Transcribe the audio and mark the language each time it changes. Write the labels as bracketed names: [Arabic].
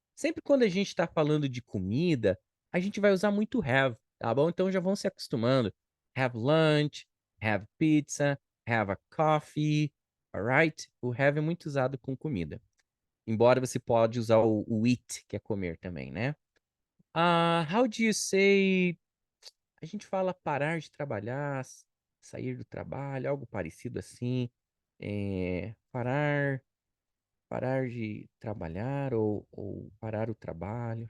[Portuguese] Sempre quando a gente está falando de comida, a gente vai usar muito have, tá bom? Então já vão se acostumando. [English] Have lunch, have pizza, have a coffee, alright? [Portuguese] O have é muito usado com comida. Embora você pode usar o eat, que é comer também, né? [English] How do you say... [Portuguese] A gente fala parar de trabalhar, sair do trabalho, algo parecido assim. Parar de trabalhar ou parar o trabalho.